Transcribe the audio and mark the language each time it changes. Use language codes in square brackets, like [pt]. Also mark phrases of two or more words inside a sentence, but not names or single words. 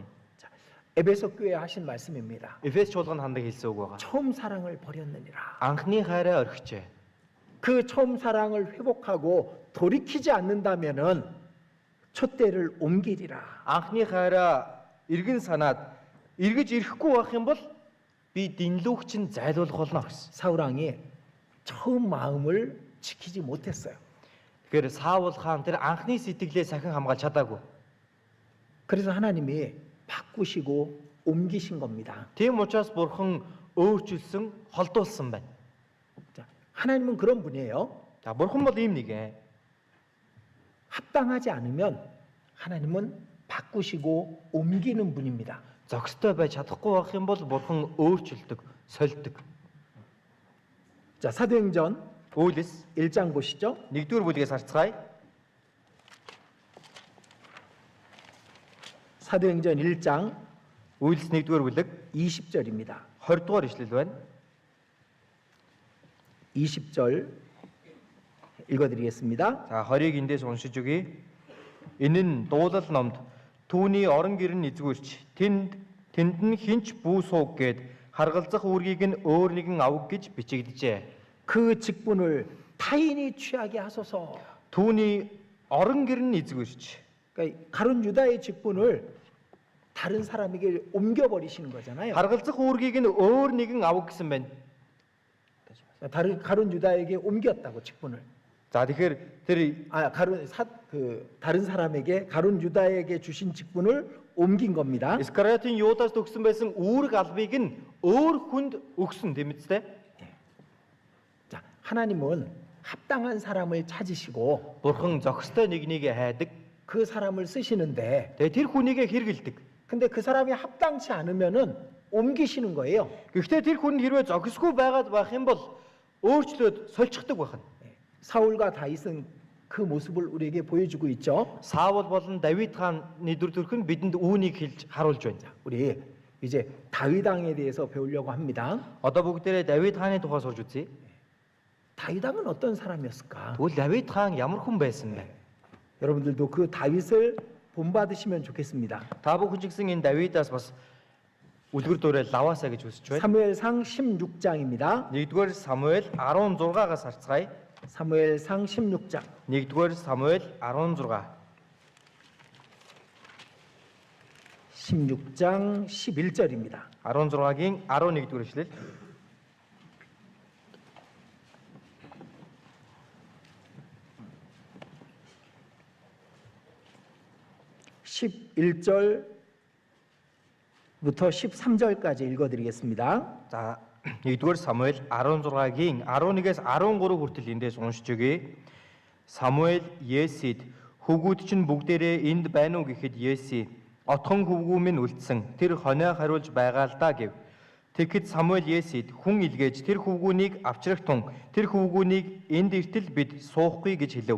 [ko] 자, 에베소 교회에 하신 말씀입니다. [mn] Эфес чуулганд хандаг хэлсэн үг байгаа. [ko] 처음 사랑을 버렸느니라. [mn] Анхны хайраа орхижээ. [ko] 그 처음 사랑을 회복하고 돌이키지 않는다면은 촛대를 옮기리라. [mn] Анхны хайраа эргэн санаад эргэж ирэхгүй байх юм бол би динлүүгч нь зайлуулах болно гэсэн. [ko] 사울 왕이 처음 마음을 지키지 못했어요. [mn] Тэгэхээр Саул хаан тэр анхны сэтгэлээ сахин хамгаалж чадаагүй. [ko] 그래서 하나님이 바꾸시고 옮기신 겁니다. [mn] Тийм учраас бурхан өөрчилсөн, холдуулсан байна. [ko] 자, 하나님은 그런 분이에요. [mn] За бурхан бол ийм нэг ээ. [ko] 합당하지 않으면 하나님은 바꾸시고 옮기는 분입니다. [mn] Зохистой байж чадахгүй байх юм бол бурхан өөрчилдөг, сольдог. [ko] 자, 사도행전 [mn] Үйлс [ko] 1장 보시죠. [mn] 1-р бүлгээс харцгаая. [ko] 사도행전 1장 [mn] Үйлс 1-р бүлэг [ko] 20절입니다. [mn] 20 дугаар ишлэл байна. [ko] 20절 읽어드리겠습니다. [mn] За 20-ыг эндээс уншиж өгье. Энэ нь дуулал номд түүний орон гэр нь эзгүүрч тэнд нь хинч бүү сууг гээд харгалзах үүргийг нь өөр нэгэн авг гэж бичигдэжээ. [ko] 그 직분을 타인이 취하게 하소서. [mn] Түүний орон гэр нь эзгүүрч. [ko] 그러니까 가룟 유다의 직분을 다른 사람에게 옮겨버리시는 거잖아요. [mn] Харгалзах үүргийг нь өөр нэгэн авг гэсэн байна. [ko] 다른 가룟 유다에게 옮겼다고 직분을. [mn] За тэгэхээр тэр [ko] 다른 사람에게 가룟 유다에게 주신 직분을 옮긴 겁니다. [mn] Искариотын Юдаас төгсөн байсан үүрэг албыг нь өөр хүнд өгсөн тийм үстэй. [ko] 자, 하나님은 합당한 사람을 찾으시고 [mn] Бурхан зохистой нэгнийг хайдаг. [ko] 그 사람을 쓰시는데, [mn] Тэгээ тэр хүнийг хэрэгэлдэг. [ko] 근데 그 사람이 합당치 않으면은 옮기시는 거예요. [mn] Гэхдээ тэр хүн хэрвээ зохисгүй байгаад байх юм бол өөрчлөөд сольчихдаг байна. [ko] 사울과 다윗은 그 모습을 우리에게 보여주고 있죠. [mn] Саул болон Давид хааны дүр төрх нь бидэнд үүнийг хэлж харуулж байна. [ko] 우리 이제 다윗 왕에 대해서 배우려고 합니다. [mn] Одоо бүгдээрээ Давид хааны тухай сурж үзье. [ko] 다윗 왕은 어떤 사람이었을까? [mn] Тэгвэл Давид хаан ямар хүн байсан бэ? [ko] 여러분들도 그 다윗을 본받으시면 좋겠습니다. [mn] Та бүхэн ч гэсэн энэ Давидаас бас үлгэр дуурайл лаваасаа гэж үсэж байна. [ko] 사무엘상 16장입니다. [mn] 1-р Самуэль 16-аас харцгаая. [ko] 사무엘상 16장 [mn] 1-р Самуэль 16. [ko] 16장 11절입니다. [mn] 16-гийн 11-р эшлэл. [ko] 11절부터 13절까지 읽어드리겠습니다. [mn] За 1-р Самуэль 16-гийн 11-ээс 13 хүртэл эндээс уншиж өгье. Самуэль Есид хөвгүүд чинь бүгдээрээ энд байна уу гэхэд Еси отхон хөвгүү минь үлдсэн. Тэр хонио хариулж байгаа л да гэв. Тэгэхэд Самуэль Есид хүн илгээж тэр хөвгүүнийг авчрах тун тэр хөвгүүнийг энд иртэл бид суухгүй гэж хэлв.